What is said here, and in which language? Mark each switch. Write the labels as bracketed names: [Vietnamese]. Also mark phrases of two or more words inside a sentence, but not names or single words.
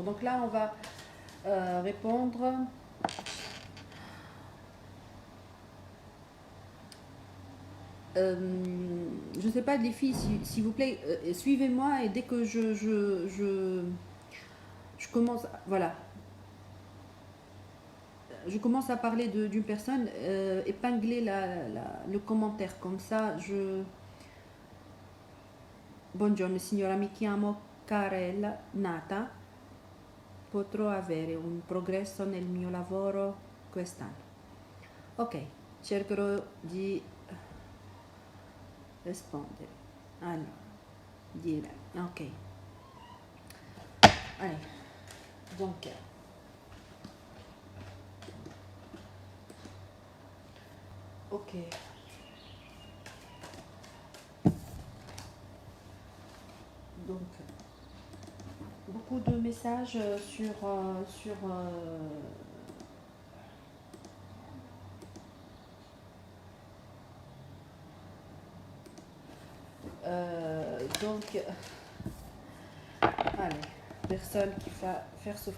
[French] Donc là, on va répondre. Je ne sais pas, les filles, s'il vous plaît, suivez-moi et dès que je commence, voilà, je commence à parler d'une personne, épinglez le commentaire, comme ça, [Italian] Buongiorno signora, mi chiamo Carella Nata, potrò avere un progresso nel mio lavoro quest'anno. Ok, cercherò di rispondere. Allora, [French] dire, ok. Allez, donc, ok. Donc, beaucoup de messages donc, allez, personne qui va faire souffrir.